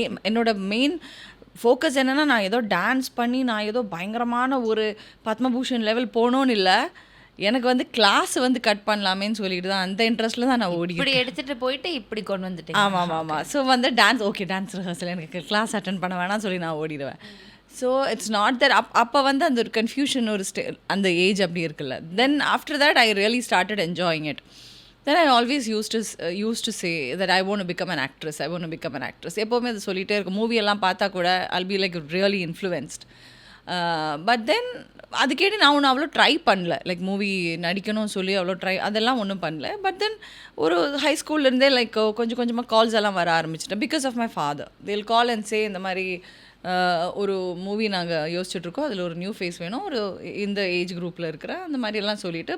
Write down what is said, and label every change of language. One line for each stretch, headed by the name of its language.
Tamil: என்னோட main focus என்னென்னா நான் ஏதோ டான்ஸ் பண்ணி நான் ஏதோ பயங்கரமான ஒரு பத்மபூஷன் லெவல் போகணுன்னு இல்லை, எனக்கு வந்து கிளாஸ் வந்து கட் பண்ணலாமேன்னு சொல்லிட்டு தான் அந்த இன்ட்ரெஸ்ட்டில் தான் நான் ஓடி இப்படி எடுத்துகிட்டு போயிட்டு இப்படி கொண்டு வந்துட்டேன். ஆமாம். ஸோ வந்து டான்ஸ் ஓகே, டான்ஸ் ரிஹர்சல் எனக்கு கிளாஸ் அட்டன் பண்ண வேணாம்னு சொல்லி நான் ஓடிடுவேன். ஸோ
English: it's not that
Tamil: அப்போ வந்து அந்த ஒரு கன்ஃபியூஷன் ஒரு அந்த ஏஜ் அப்படி இருக்குல்ல.
English: Then after that I really started enjoying it. Then I always used to say that I want to become an actress.
Tamil: எப்போவுமே அதை சொல்லிகிட்டே இருக்கும். மூவியெல்லாம் பார்த்தா கூட
English: I'll be like really influenced.
Tamil: But then அது கேட்டு நான் ஒன்றும் அவ்வளோ ட்ரை பண்ணல, லைக் மூவி நடிக்கணும்னு சொல்லி அவ்வளோ அதெல்லாம் ஒன்றும் பண்ணல. பட் தென் ஒரு ஹை ஸ்கூல்லேருந்தே லைக் கொஞ்சமாக கால்ஸ் எல்லாம் வர ஆரம்பிச்சிட்டேன்.
English: because of my father, they'll call and say
Tamil: இந்த மாதிரி ஒரு மூவி நாங்கள் யோசிச்சுட்ருக்கோம், அதில் ஒரு நியூ ஃபேஸ் வேணும், ஒரு இந்த ஏஜ் குரூப்பில் இருக்கிற அந்த மாதிரியெல்லாம் சொல்லிவிட்டு.